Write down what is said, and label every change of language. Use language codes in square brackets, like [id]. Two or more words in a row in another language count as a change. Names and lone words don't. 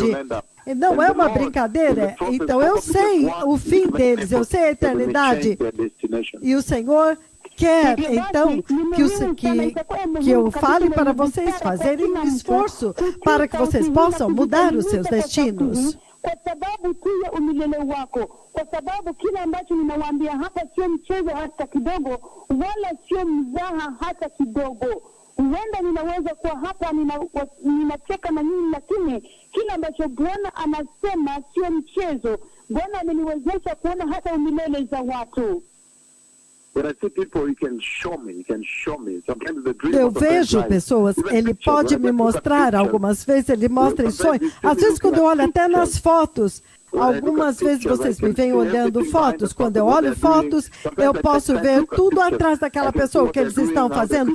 [pt] Não é uma brincadeira. Então eu sei o fim deles, eu sei a eternidade. E o Senhor quer, então, que eu fale para vocês fazerem um esforço para que vocês possam mudar os seus destinos. [sw] kwa sababu tu ya umilele wako, kwa sababu kile ambacho ninawaambia hapa sio mchezo hata kidogo, wala sio mzaha hata kidogo. Huenda ninaweza kuwa hapa ninacheka na nyinyi, lakini kile ambacho Bwana anasema sio mchezo. Bwana ameniwezesha kuona hata umilele za watu. [pt] Eu vejo pessoas, ele pode me mostrar, algumas vezes ele mostra em sonhos. Às vezes quando eu olho até nas fotos, algumas vezes vocês me vêm olhando fotos. Quando eu olho fotos, eu posso ver tudo atrás daquela pessoa, o que eles estão fazendo.